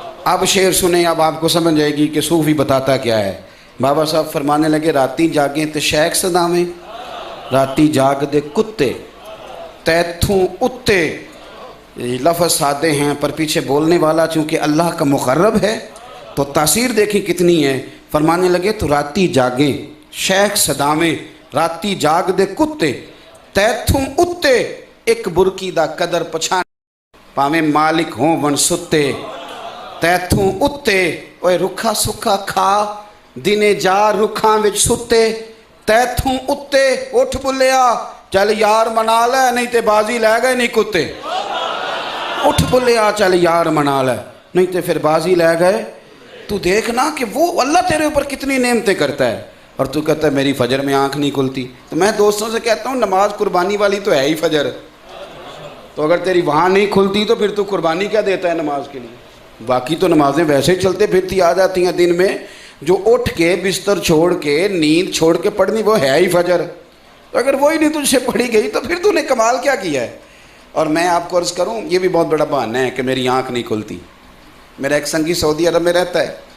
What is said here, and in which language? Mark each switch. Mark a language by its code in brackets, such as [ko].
[ur] اب شعر سنیں، اب آپ کو سمجھ جائے گی کہ صوفی بتاتا کیا ہے۔ بابا صاحب فرمانے لگے [pa] راتی جاگیں تے شیخ صداویں، راتی جاگ دے کتے تیتھوں اتے، [ur] لفظ سادے ہیں پر پیچھے بولنے والا چونکہ اللہ کا مقرب ہے تو تاثیر دیکھیں کتنی ہے۔ فرمانے لگے تو [pa] راتی جاگیں شیخ صداویں، راتی جاگ دے کتے ਤੈਥੋਂ ਉੱਤੇ ਇੱਕ ਬੁਰਕੀ ਦਾ ਕਦਰ ਪਛਾਣ, ਭਾਵੇਂ ਮਾਲਿਕ ਹੋਂ ਵਣ ਸੁੱਤੇ। ਤੈਥੋਂ ਉੱਤੇ ਓਏ ਰੁੱਖਾ ਸੁੱਖਾ ਖਾ, ਦਿਨੇ ਜਾ ਰੁੱਖਾਂ ਵਿੱਚ ਸੁੱਤੇ। ਤੈਥੋਂ ਉੱਤੇ ਉੱਠ ਬੁੱਲਿਆ, ਚੱਲ ਯਾਰ ਮਨਾ ਲੈ, ਨਹੀਂ ਤੇ ਬਾਜ਼ੀ ਲੈ ਗਏ ਨਹੀਂ ਕੁੱਤੇ। اٹھ بولیا چل یار منا لے، [ur] نہیں تو پھر بازی لے گئے۔ تو دیکھنا کہ وہ اللہ تیرے اوپر کتنی نعمتیں کرتا ہے، اور تو کہتا ہے میری فجر میں آنکھ نہیں کھلتی۔ تو میں دوستوں سے کہتا ہوں نماز قربانی والی تو ہے ہی فجر، تو اگر تیری وہاں نہیں کھلتی تو پھر تو قربانی کیا دیتا ہے نماز کے لیے؟ باقی تو نمازیں ویسے ہی چلتے پھرتی آ جاتی ہیں دن میں، جو اٹھ کے بستر چھوڑ کے نیند چھوڑ کے پڑھنی وہ ہے ہی فجر۔ تو اگر وہی نہیں تجھ سے پڑھی گئی تو پھر تو نے کمال کیا کیا ہے؟ اور میں آپ کو عرض کروں یہ بھی بہت بڑا بہانہ ہے کہ میری آنکھ نہیں کھلتی۔ میرا ایک سنگی سعودی عرب میں رہتا ہے،